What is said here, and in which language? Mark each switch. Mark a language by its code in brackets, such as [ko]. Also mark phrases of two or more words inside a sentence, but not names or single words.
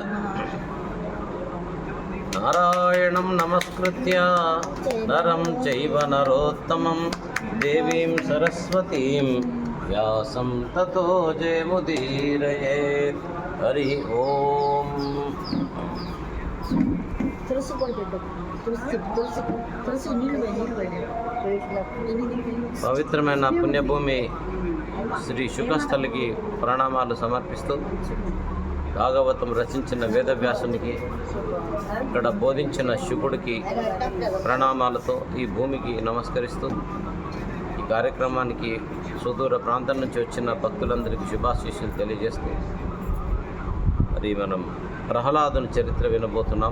[sa] नारायणं नमस्कृत्य नरं चैव नरोत्तमं देवीं सरस्वतीं व्यासं ततो जयमुदीरयेत्। हरि ओम। [te] పవిత్రమైన పుణ్యభూమి శ్రీ శుకస్థలికి ప్రణామాలు సమర్పిస్తూ భాగవతం రచించిన వేదవ్యాసునికి, ఇక్కడ బోధించిన శుకుడికి ప్రణామాలతో ఈ భూమికి నమస్కరిస్తూ ఈ కార్యక్రమానికి సుదూర ప్రాంతం నుంచి వచ్చిన భక్తులందరికీ శుభాశీస్సులు తెలియజేస్తూ మరి మనం ప్రహ్లాదుని చరిత్ర వినబోతున్నాం.